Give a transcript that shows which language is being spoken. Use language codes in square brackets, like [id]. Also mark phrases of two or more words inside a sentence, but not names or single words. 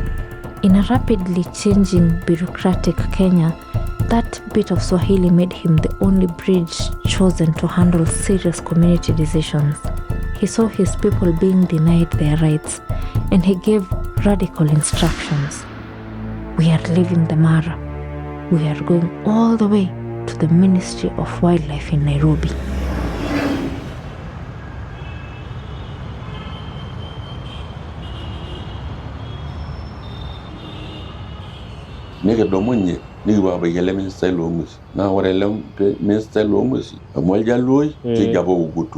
[en] In a rapidly changing bureaucratic Kenya, that bit of Swahili made him the only bridge chosen to handle serious community decisions. He saw his people being denied their rights, and he gave radical instructions. We are leaving the Mara. We are going all the way to the Ministry of Wildlife in Nairobi. [mas] Nikidumunye nikipuo abaiki ele ministai loong'uesi. Naa ore ele ministai loong'uesi amu oljaluoi keji apa Ogutu.